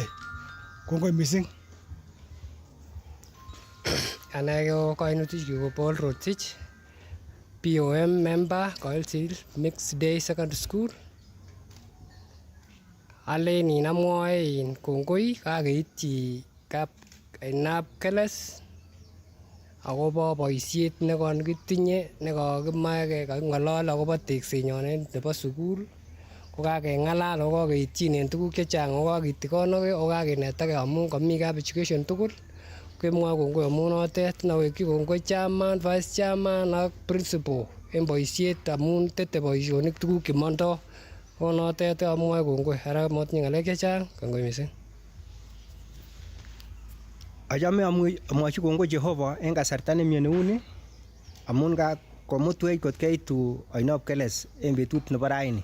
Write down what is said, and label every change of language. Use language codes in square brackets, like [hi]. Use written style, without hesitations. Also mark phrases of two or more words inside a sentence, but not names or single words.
[kln] Kongoi missing. Ane ko kainutik ko Paul Rotich, [en] POM member [kln] Koilsir Mixed Day Secondary School. Alen amwoe kongoi kakeityi kap ainab Keles akobo boisiet nekitinye nekakimoe kaking'olol akobo teksenyon nebo sukul ko kakeng'alal ako kakeityin en tuguk chechang ako kakitikonokei ako kakinetake amun komi kap education tugul. Kemwoe kongoi amun notet nawekyi kongoi chairman, [en] vice chairman [kln] ak principal en boisiet amun tete boisionik tuguk chemondo. Ko notet amwoe kongoi ara motinye ng'alek chechang, kongoi missing. Achame amwochi kongoi Jehova en kasarta nemie neuni amun komutwech kot keitu oinab Keles en betut nebo raini.